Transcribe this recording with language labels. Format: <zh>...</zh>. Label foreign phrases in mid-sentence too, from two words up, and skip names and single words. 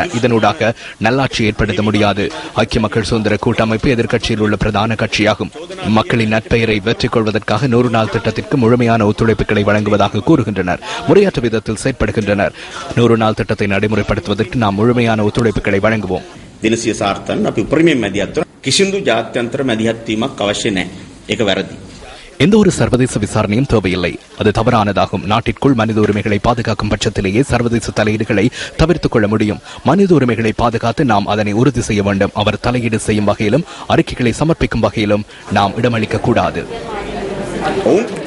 <ta>இதனூடாக நல்லாட்சி ஏற்படுத்த முடியாது. ஐக்கிய மக்கள் சுதந்திர கூட்டமைப்பு எதிர்க்கட்சியில் உள்ள பிரதான கட்சியாகும். மக்களின் நற்பெயரை வெற்றிக் கொள்வதற்காக 100 நாள் திட்டத்திற்கு முழுமையான ஒத்துழைப்புகளை வழங்குவதாக கூறுகின்றனர். முறையற்ற விதத்தில் செயற்படுகின்றனர். 100 நாள் திட்டத்தை நடைமுறைப்படுத்துவதற்கு நாம் முழுமையான ஒத்துழைப்புகளை வழங்குவோம்.</ta> <si>දිනසිය සාර්ථකව අපි උපරිමයෙන් මැදිහත් වෙනවා. කිසිදු ජාත්‍යන්තර මැදිහත් වීමක් අවශ්‍ය නැහැ. ඒක වැරදි.</si> <ta>எந்த ஒரு சர்வதேச விசாரணையும் தேவையில்லை. அது தவறானதாகும். நாட்டிற்குள் மனித உரிமைகளை பாதுகாக்கும் பட்சத்திலேயே சர்வதேச தலையீடுகளை தவிர்த்துக் கொள்ள முடியும். மனித உரிமைகளை பாதுகாத்து நாம் அதனை உறுதி செய்ய வேண்டும். அவர் தலையீடு செய்யும் வகையிலும் அறிக்கைகளை சமர்ப்பிக்கும் வகையிலும் நாம் இடமளிக்க கூடாது.</ta>